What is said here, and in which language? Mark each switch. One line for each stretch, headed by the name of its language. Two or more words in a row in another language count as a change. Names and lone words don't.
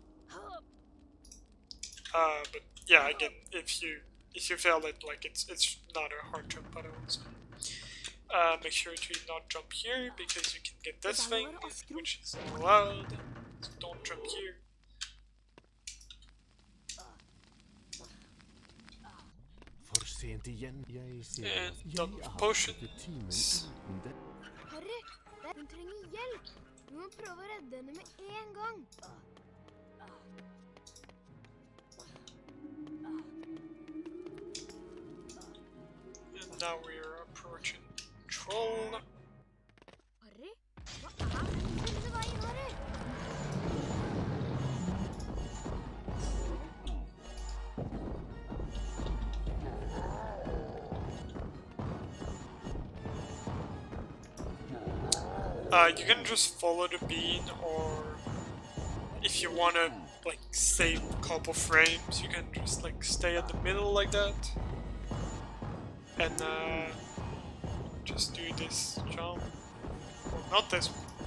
English: But yeah, again, if you fail it, like it's not a hard jump at all. So make sure to not jump here, because you can get this thing, which is allowed. So don't jump here.
Norwegian: For sent igjen. Jeg ser
English: And
Norwegian: at
English: done
Norwegian: jeg
English: with
Norwegian: har
English: potions.
Norwegian: brukt timen uten det. Harry, hun trenger hjelp. Du må prøve å redde henne med en gang.
English: And now we are approaching Troll.
Norwegian: Harry, hva er denne veien, Harry?
English: You can just follow the bean, or if you wanna like save a couple frames, you can just like stay at the middle like that, and just do this jump, or not this one.